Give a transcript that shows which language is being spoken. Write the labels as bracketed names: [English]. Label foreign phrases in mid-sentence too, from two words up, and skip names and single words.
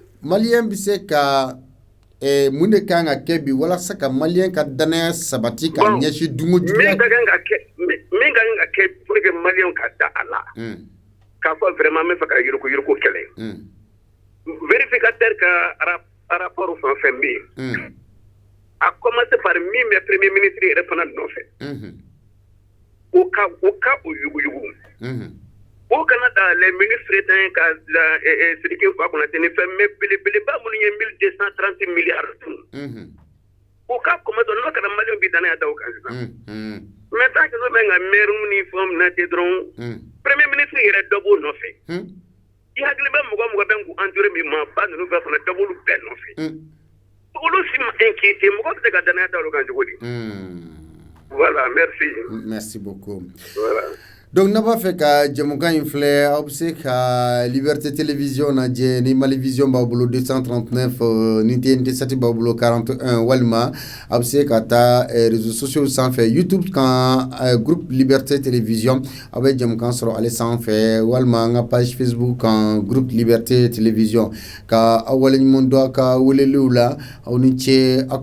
[Bambara] Maliyɛn bɛ se ka mun de kan ka kɛ bi walasa ka maliyɛn ka danaya sabati ka ɲɛsin dunko juguya. Min ka kan ka kɛ [French] pour que [Bambara] maliyɛnw ka da a la. K'a fɔ vraiment n bɛ fɛ ka yuruku kɛlɛ. Vérificateur ka rapport fɛn fɛn bɛ yen. [French] A commencé par [Bambara] min bɛ [French] premier ministre [Bambara] yɛrɛ fana nɔfɛ. O ka o yuguyugu. O kana da [French] les ministres [Bambara] tan ka Sidiki Konate ni fɛn mais belebeleba minnu ye 1230 milliards dun. O ka commencé n'o kɛra maliyɛnw bi danaya da o kan sisan. [French] Mais tant que [Bambara] n'o bɛ nka maire ni fɛnw minɛ ten dɔrɔn [French] premier ministre [Bambara] yɛrɛ dɔ b'o nɔfɛ. I hakili bɛ mɔgɔ bɛ k'u entouré min ma ba ninnu bɛɛ fana dɔ b'olu bɛɛ nɔfɛ. Olu si ma inquiété mɔgɔ bɛ se ka danaya da olu kan cogo di? [French] Voilà merci. Merci beaucoup. Voilà. [Bambara] Donc [French] n'a pas fait [Bambara] ka jamukan in filɛ aw bɛ se ka Liberté Télévision lajɛ ni Mali Vision b'aw bolo 239 ni TNT 7 b'aw bolo 41 walima aw bɛ se ka taa [French] réseaux sociaux [Bambara] sanfɛ YouTube kan groupe Liberté Télévision aw bɛ jamukan sɔrɔ ale sanfɛ walima an ka page Facebook kan groupe Liberté Télévision ka aw waleɲuman dɔn a ka weleliw la aw ni ce aw